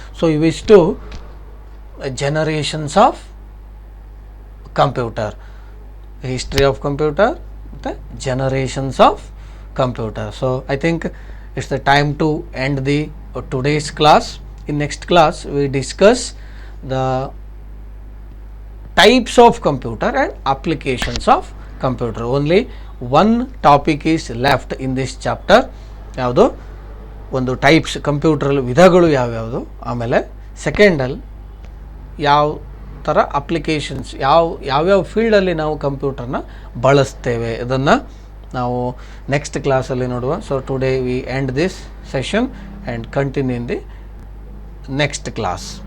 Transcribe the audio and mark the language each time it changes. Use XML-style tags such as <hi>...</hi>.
<en>So ಇವಿಷ್ಟು generations of computer, history of computer ಮತ್ತು generations of computer. So I think it's the time to end the today's class. In next class we discuss the types of computer and applications of computer. Only one topic is left in this chapter.</en> <kn>ಯಾವುದು, ಒಂದು types, computer ವಿಧಗಳು ಯಾವ್ಯಾವುದು, ಆಮೇಲೆ ಸೆಕೆಂಡಲ್ಲಿ ಯಾವ ಥರ applications, ಯಾವ್ಯಾವ ಫೀಲ್ಡಲ್ಲಿ ನಾವು ಕಂಪ್ಯೂಟರ್ನ ಬಳಸ್ತೇವೆ, ಇದನ್ನು ನಾವು ನೆಕ್ಸ್ಟ್ ಕ್ಲಾಸಲ್ಲಿ ನೋಡುವ.</kn> <en>So today we end this session and continue in the next class.</en>